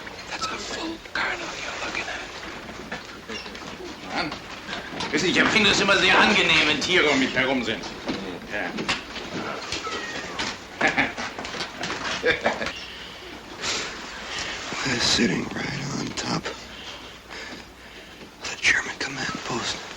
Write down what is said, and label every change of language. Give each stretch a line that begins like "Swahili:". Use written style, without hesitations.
English: That's a full kernel you're looking at.
German: Mann. Wissen Sie, ich empfinde es immer sehr angenehm, wenn Tiere um mich herum sind. Ja.
English: They're sitting right on top of the German command post.